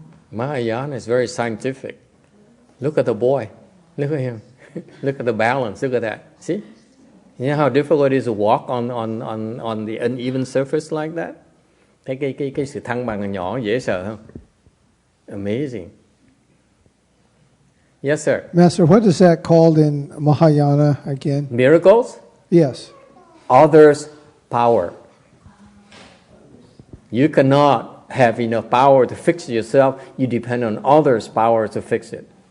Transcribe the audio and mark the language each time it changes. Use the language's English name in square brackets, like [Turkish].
[English] Mahayana is very scientific. Look at the boy. Look at him. Look at the balance. Look at that. See? You know how difficult it is to walk on the uneven surface like that? [Vietnamese] Thấy cái sự thăng bằng nhỏ dễ sợ không? [English] Amazing. Yes, sir. Master, what is that called in Mahayana again? Miracles? Yes. Others' power. You cannot have enough power to fix it yourself. You depend on others' power to fix it.